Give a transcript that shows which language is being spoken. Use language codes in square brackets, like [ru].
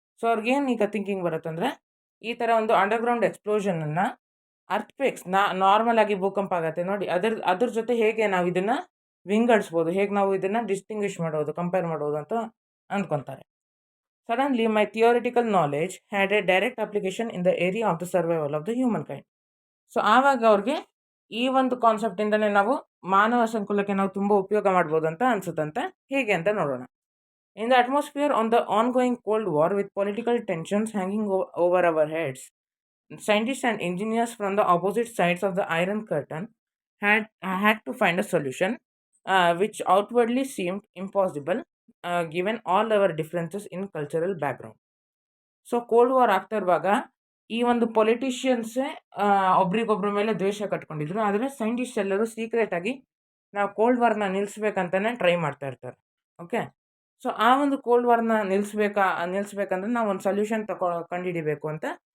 [kn] So ಅವ್ರಿಗೇನು ಈಗ thinking ಬರುತ್ತಂದರೆ, ಈ ಥರ ಒಂದು ಅಂಡರ್ಗ್ರೌಂಡ್ ಎಕ್ಸ್ಪ್ಲೋಷನನ್ನು ಅರ್ಥ್ಕ್ವೇಕ್ಸ್ ನಾರ್ಮಲ್ ಆಗಿ ಭೂಕಂಪ ಆಗುತ್ತೆ ನೋಡಿ, ಅದ್ರ ಜೊತೆ ಹೇಗೆ ನಾವು ಇದನ್ನು ವಿಂಗಡಿಸ್ಬೋದು, ಹೇಗೆ ನಾವು ಇದನ್ನು ಡಿಸ್ಟಿಂಗ್ವಿಷ್ ಮಾಡೋದು, ಕಂಪೇರ್ ಮಾಡೋದು ಅಂತ ಅಂದ್ಕೊತಾರೆ. [en] Suddenly my theoretical knowledge had a direct application in the area of the survival of the human kind. [kn] So ಆವಾಗ ಅವ್ರಿಗೆ ಈ ಒಂದು ಕಾನ್ಸೆಪ್ಟಿಂದಲೇ ನಾವು ಮಾನವ ಸಂಕುಲಕ್ಕೆ ನಾವು ತುಂಬ ಉಪಯೋಗ ಮಾಡ್ಬೋದು ಅಂತ ಅನಿಸುತ್ತಂತೆ. ಹೇಗೆ ಅಂತ ನೋಡೋಣ. [en] In the atmosphere on the ongoing cold war with political tensions hanging over our heads, scientists and engineers from the opposite sides of the Iron Curtain had to find a solution which outwardly seemed impossible given all our differences in cultural background. [kn] So cold war ಆಗ್ತಾ ಇರುವಾಗ ಈ ಒಂದು ಪೊಲಿಟಿಷಿಯನ್ಸೇ ಒಬ್ರಿಗೊಬ್ರ ಮೇಲೆ ದ್ವೇಷ ಕಟ್ಕೊಂಡಿದ್ರು. ಆದರೆ scientist ಎಲ್ಲರೂ ಸೀಕ್ರೆಟಾಗಿ ನಾವು cold ವಾರ್ನ ನಿಲ್ಲಿಸ್ಬೇಕಂತಲೇ try ಮಾಡ್ತಾ ಇರ್ತಾರೆ. ಓಕೆ, ಸೊ ಆ ಒಂದು ಕೋಲ್ಡ್ ವಾರ್ನ ನಿಲ್ಲಿಸ್ಬೇಕಂದ್ರೆ ನಾವು ಒಂದು ಸೊಲ್ಯೂಷನ್ ಕಂಡುಹಿಡಿಬೇಕು ಅಂತ